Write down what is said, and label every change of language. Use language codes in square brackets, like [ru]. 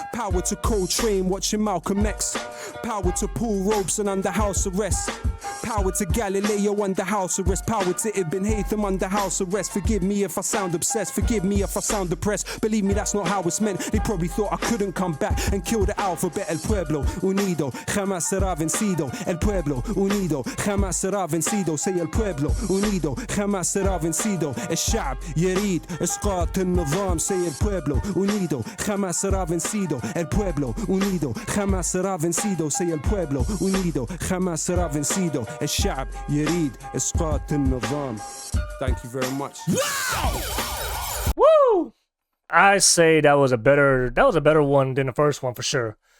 [en] Power to Coltrane watching Malcolm X. Power to Paul Robeson under house arrest. Power to Galileo under house arrest. Power to Ibn Haytham under house arrest. Forgive me if I sound obsessed, forgive me if I sound depressed. Believe me, that's not how it's meant. They probably thought I couldn't come back and kill the alphabet. [es] El pueblo unido jamás será vencido. El pueblo unido jamás será vencido. Say el pueblo unido jamás será vencido. [ar] الشعب يريد إسقاط النظام. [es] Say el pueblo unido jamás será vencido. El pueblo unido jamás será vencido. Say el pueblo unido jamás será vencido. [ar] الشعب يريد إسقاط النظام. [en] Thank you very much. Woo! I say that was a better one than the first one for sure.